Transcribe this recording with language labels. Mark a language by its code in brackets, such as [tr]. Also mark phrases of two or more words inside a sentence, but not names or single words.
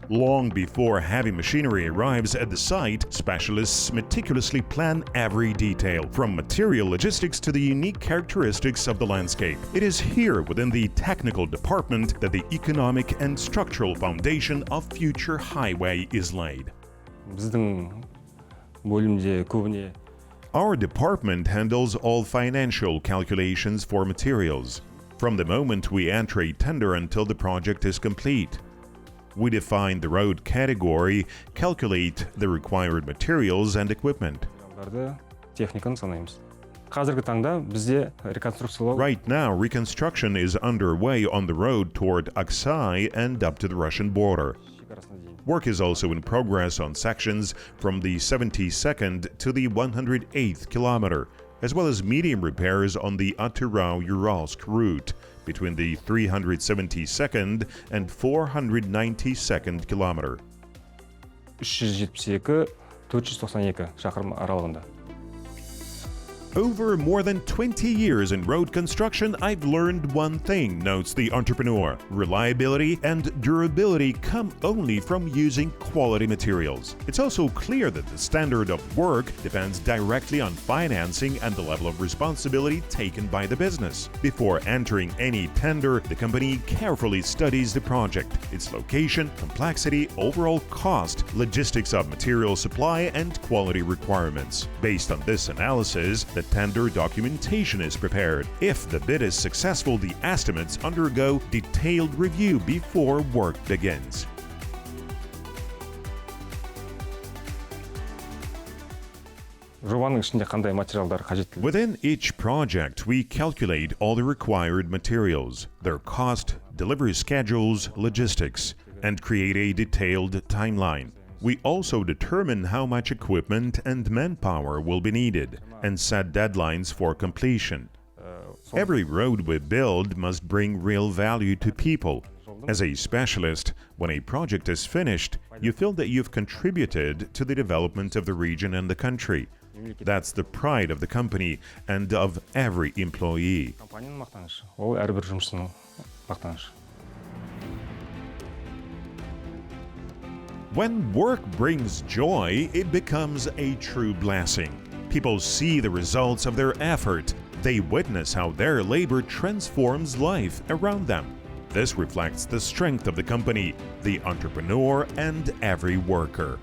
[en] Long before heavy machinery arrives at the site, specialists meticulously plan every detail, from material logistics to the unique characteristics of the landscape. It is here within the technical department that the economic and structural foundation of future highway is laid. [kk] біздің бөлімде көбіне [en] Our department handles all financial calculations for materials, from the moment we enter a tender until the project is complete. We define the road category, calculate the required materials and equipment. [kk] техниканы санаймыз. Қазіргі таңда бізде реконструкциялау [en] Right now, reconstruction is underway on the road toward Aksai and up to the Russian border. [kk] шекарасына дейін. [en] Work is also in progress on sections from the 72nd to the 108th kilometer, as well as medium repairs on the Atyrau-Uralsk route between the 372nd and 492nd kilometer. [kk] 372-492 шақырым аралығында. [en] Over more than 20 years in road construction, I've learned one thing, notes the entrepreneur. Reliability and durability come only from using quality materials. It's also clear that the standard of work depends directly on financing and the level of responsibility taken by the business. Before entering any tender, the company carefully studies the project, its location, complexity, overall cost, logistics of material supply, and quality requirements. Based on this analysis, the tender documentation is prepared. If the bid is successful, the estimates undergo detailed review before work begins. [kk] Жобаның ішінде қандай материалдар қажеттілігі? [en] Within each project, we calculate all the required materials, their cost, delivery schedules, logistics, and create a detailed timeline. We also determine how much equipment and manpower will be needed and set deadlines for completion. Every road we build must bring real value to people. As a specialist, when a project is finished, you feel that you've contributed to the development of the region and the country. That's the pride of the company and of every employee. [kk] Компанияның мақтанышы. Ол әрбір жұмысшының мақтанышы. [en] When work brings joy, it becomes a true blessing. People see the results of their effort. They witness how their labor transforms life around them. This reflects the strength of the company, the entrepreneur, and every worker.